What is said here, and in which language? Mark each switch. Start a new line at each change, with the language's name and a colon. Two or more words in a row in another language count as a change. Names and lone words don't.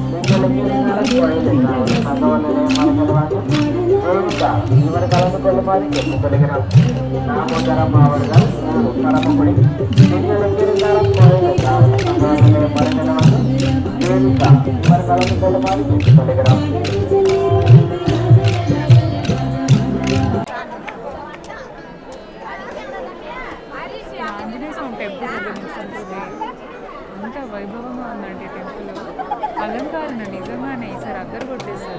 Tamil: இவர் கலந்து கொள்ளுமாறு கேட்டுக்கொள்கிறோம். தாமோதரம் அவர்கள் ஊர் பரமக்குடி இவர் கலந்து கொள்ளுமாறு கேட்டுக்கொள்கிறோம்.
Telugu: ఎంత వైభవంగా ఉందండి టెంపుల్. అలంకారణ నిజంగానే ఈసారి అద్దరు కొట్టేశారు.